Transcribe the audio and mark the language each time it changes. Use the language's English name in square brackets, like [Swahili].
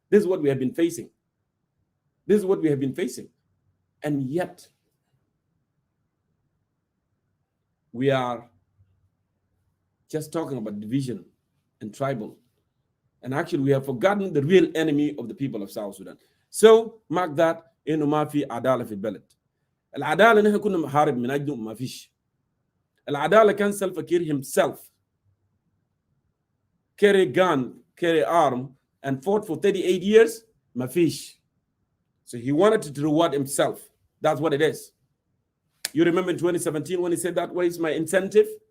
[English] This is what we have been facing. This is what we have been facing. And yet, we are just talking about division and tribal. And actually, we have forgotten the real enemy of the people of South Sudan. So, mark that, [Arabic] إنه ما في عدالة في البلد. العدالة نحن كنا محارب من أجله ما فيش. العدالة كان [English] Salva Kiir himself carry gun, carry arm, and fought for 38 years, [Arabic] ما فيش. [English] So he wanted to reward himself. That's what it is. You remember in 2017 when he said that, what is my incentive?